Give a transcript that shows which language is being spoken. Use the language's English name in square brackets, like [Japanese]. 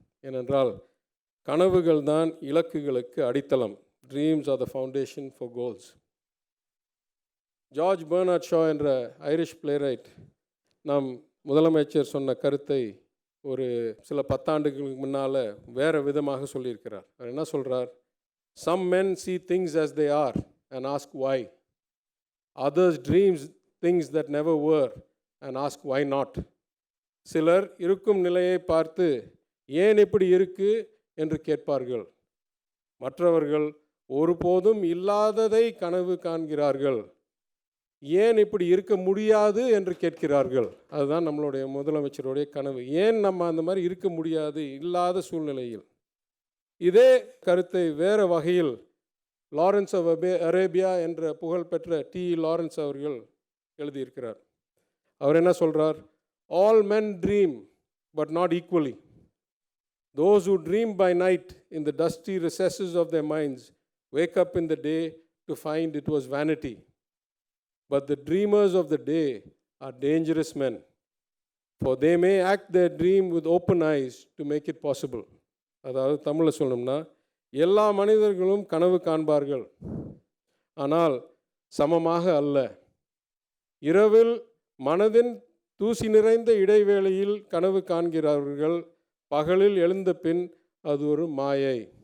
[Tamil] ஏனென்றால் கனவுகள் தான் இலக்குகளுக்கு அடித்தளம். [English] Dreams are the foundation for goals. [Tamil] George Bernard Shaw என்ற ஐரிஷ் பிளேரைட் நம் முதலமைச்சர் சொன்ன கருத்தை ஒரு சில 10 ஆண்டுகளுக்கு முன்னால் வேறு விதமாக சொல்லியிருக்கிறார். அவர் என்ன சொல்கிறார்? [English] Some men see things as they are and ask why. Others dreams things that never were and ask why not. [Tamil] சிலர் இருக்கும் நிலையை பார்த்து ஏன் இப்படி இருக்கு என்று கேட்பார்கள். மற்றவர்கள் ஒருபோதும் இல்லாததை கனவு காண்கிறார்கள். ஏன் இப்படி இருக்க முடியாது என்று கேட்கிறார்கள். அதுதான் நம்மளுடைய முதலமைச்சருடைய கனவு. ஏன் நம்ம அந்த மாதிரி இருக்க முடியாது இல்லாத சூழ்நிலையில்? இதே கருத்தை வேறு வகையில் லாரன்ஸ் ஆஃப் அரேபியா என்ற புகழ்பெற்ற லாரன்ஸ் அவர்கள் எழுதியிருக்கிறார். அவர் என்ன சொல்கிறார்? [English] All men dream but not equally. Those who dream by night in the dusty recesses of their minds wake up in the day to find it was vanity. But the dreamers of the day are dangerous men, for they may act their dream with open eyes to make it possible. [Tamil] அதாவது தமிழில் சொல்லணும்னா, எல்லா மனிதர்களும் கனவு காண்பார்கள், ஆனால் சமமாக அல்ல. இரவில் மனதின் தூசி நிறைந்த இடைவேளையில் கனவு காண்கிறார்கள், பகலில் எழுந்த பின் அது ஒரு மாயை.